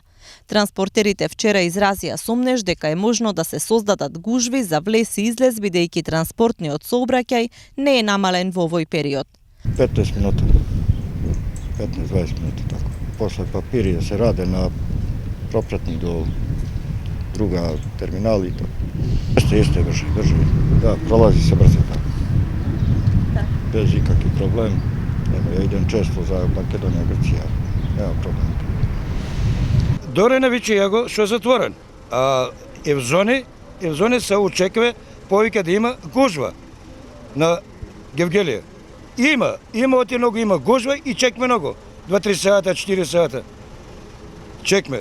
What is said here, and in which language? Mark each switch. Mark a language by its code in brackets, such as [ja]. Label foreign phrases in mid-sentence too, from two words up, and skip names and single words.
[mk] Транспортерите вчера изразија сомнеж дека е можно да се создадат гужви за влез и излез бидејќи транспортниот сообраќај не е намален во овој период. 15 минути. 15-20 минути така. После папири да се раде на пропратник до друга терминал и тоа. [sr] Jeste brže. Da, prolazi se brzo tako. Bez ikakvih problem. Ja idem često za Makedonija, Grčija. Nema problema. [mk] Дори на Вичијаго што е затворен. А и в зони се очекува повеќе да има гужва на Евгелија. Има оти многу има гужва и чекме многу. 2-3 сата, 4 сата. Чекме.